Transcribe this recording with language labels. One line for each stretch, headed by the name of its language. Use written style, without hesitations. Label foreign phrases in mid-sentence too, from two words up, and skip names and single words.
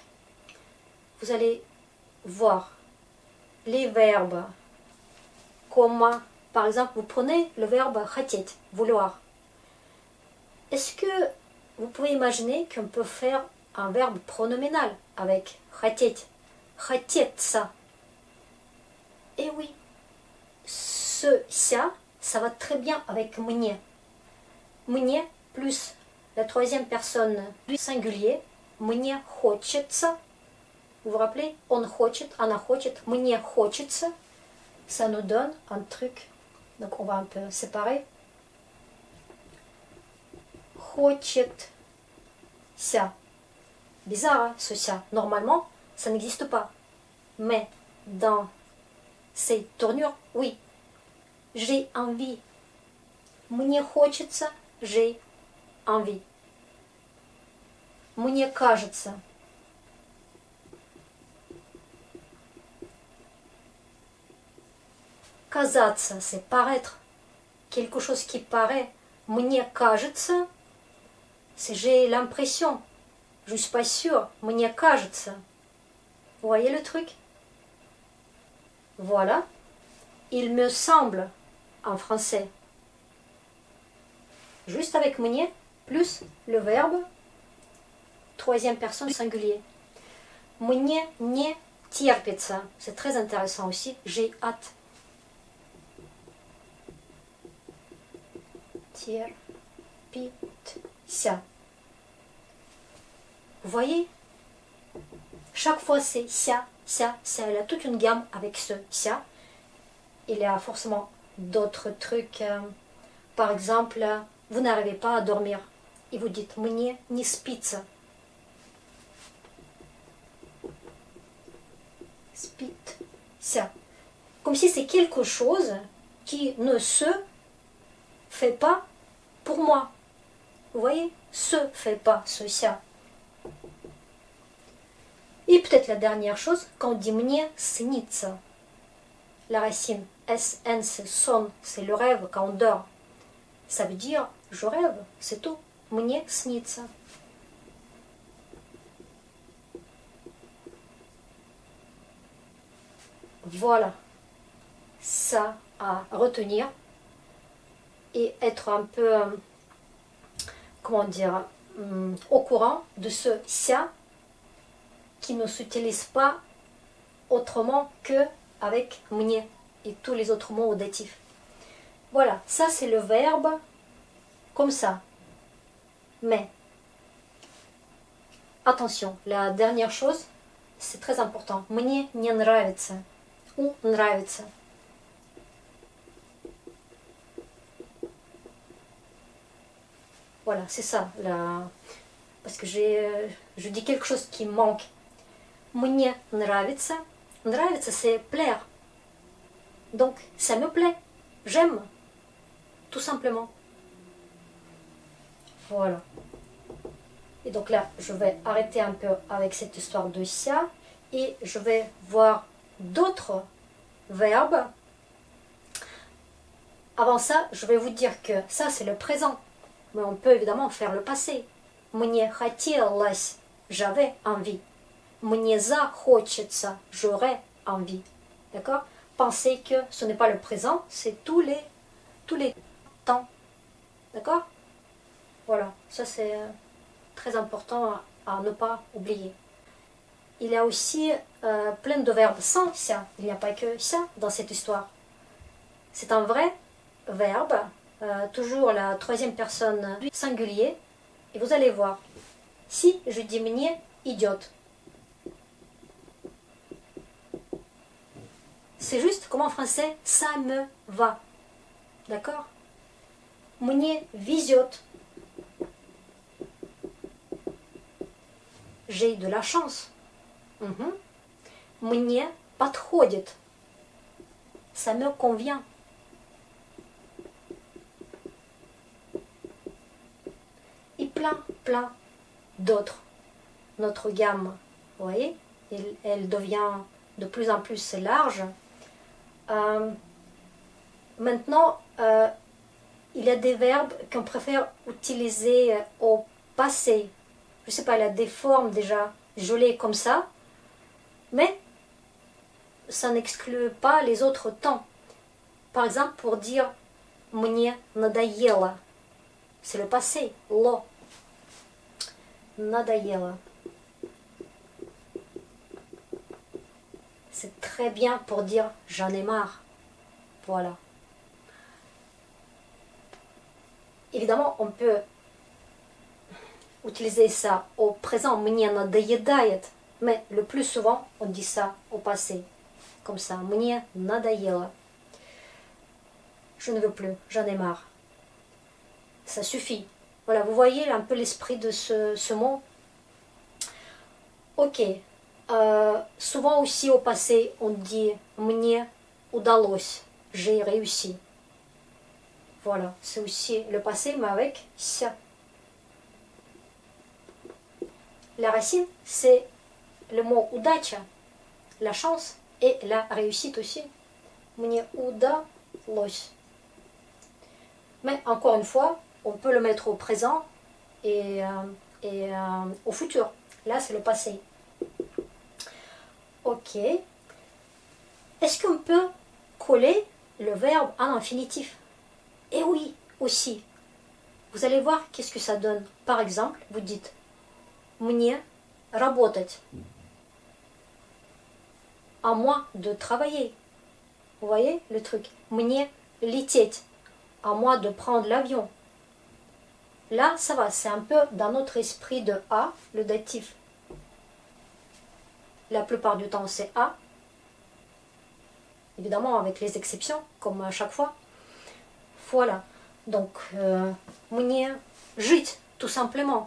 French: Vous allez voir les verbes. Comme, par exemple, vous prenez le verbe хотеть, vouloir. Est-ce que vous pouvez imaginer qu'on peut faire un verbe pronominal avec
Russian: хотеть, хотеться?
French: Et oui, ça va très bien avec мне. Мне plus la troisième personne du singulier,
Russian: мне хочется. Vous vous rappelez? Он хочет, она хочет, мне хочется.
French: Ça nous donne un truc. Donc on va un peu séparer.
Russian: Хочет.
French: Ça. Bizarre, hein, ce ça. Normalement, ça n'existe pas. Mais dans ces tournures, oui. J'ai envie.
Russian: Мне хочется,
French: j'ai envie.
Russian: Мне кажется. Казаться,
French: c'est paraître. Quelque chose qui paraît.
Russian: Мне кажется,
French: c'est j'ai l'impression. Je ne suis pas sûre.
Russian: Мне кажется.
French: Vous voyez le truc? Voilà. Il me semble en français. Juste avec мне, plus le verbe troisième personne singulier.
Russian: Мне не терпится.
French: C'est très intéressant aussi. J'ai hâte. Терпится. Vous voyez? Chaque fois c'est
Russian: ся, ся, ся.
French: Il a toute une gamme avec ce ся. Il y a forcément d'autres trucs. Par exemple, vous n'arrivez pas à dormir. Et vous dites
Russian: мне не спится. Спится.
French: Comme si c'est quelque chose qui ne se fait pas pour moi. Vous voyez? Se fait pas, ce ся. Et peut-être la dernière chose, quand on dit
Russian: мне снится,
French: la racine SN, c'est son, c'est le rêve quand on dort. Ça veut dire je rêve, c'est tout.
Russian: Мне снится.
French: Voilà. Ça à retenir et être un peu, comment dire, au courant de ce ся qui ne s'utilise pas autrement que avec мне et tous les autres mots audatifs. Voilà, ça c'est le verbe comme ça. Mais, attention, la dernière chose, c'est très important.
Russian: Мне не нравится ou нравится.
French: Voilà, c'est ça. Parce que je dis quelque chose qui manque.
Russian: Мне нравится. Нравится,
French: c'est plaire. Donc, ça me plaît. J'aime. Tout simplement. Voilà. Et donc là, je vais arrêter un peu avec cette histoire de ся. Et je vais voir d'autres verbes. Avant ça, je vais vous dire que ça, c'est le présent. Mais on peut évidemment faire le passé.
Russian: Мне хотелось,
French: j'avais envie.
Russian: Мне захочется,
French: j'aurais envie. D'accord? Pensez que ce n'est pas le présent, c'est tous les temps. D'accord? Voilà, ça c'est très important à ne pas oublier. Il y a aussi plein de verbes sans ся. Il n'y a pas que ся dans cette histoire. C'est un vrai verbe, toujours la troisième personne du singulier. Et vous allez voir, si je dis
Russian: мне идет,
French: c'est juste comme en français, ça me va. D'accord?
Russian: Мне везет.
French: J'ai de la chance.
Russian: Мне подходит.
French: Ça me convient. Et plein d'autres. Notre gamme, vous voyez, elle devient de plus en plus large. Maintenant, il y a des verbes qu'on préfère utiliser au passé. Je ne sais pas, il y a des formes déjà jolies comme ça, mais ça n'exclut pas les autres temps. Par exemple, pour dire «
Russian: мне надоело »,
French: c'est le passé, lo.
Russian: Надоело.
French: C'est très bien pour dire « j'en ai marre ». Voilà. Évidemment, on peut utiliser ça au présent,
Russian: мне надоедает,
French: mais le plus souvent, on dit ça au passé. Comme ça,
Russian: мне надоело.
French: Je ne veux plus, j'en ai marre. Ça suffit. Voilà, vous voyez un peu l'esprit de ce mot. Ok. Souvent aussi au passé, on dit
Russian: мне удалось,
French: j'ai réussi. Voilà, c'est aussi le passé, mais avec ся. La racine, c'est le mot удача, la chance, et la réussite aussi.
Russian: Мне удалось.
French: Mais encore une fois, on peut le mettre au présent et au futur. Là, c'est le passé. Ok. Est-ce qu'on peut coller le verbe en infinitif? Eh oui, aussi. Vous allez voir qu'est-ce que ça donne. Par exemple, vous dites
Russian: «Мне работать».
French: À moi de travailler. Vous voyez le truc?
Russian: «Мне лететь».
French: À moi de prendre l'avion. Là, ça va, c'est un peu dans notre esprit de «a», le datif. La plupart du temps, c'est «a». Évidemment, avec les exceptions, comme à chaque fois. Voilà. Donc,
Russian: «Мне жить»,
French: tout simplement.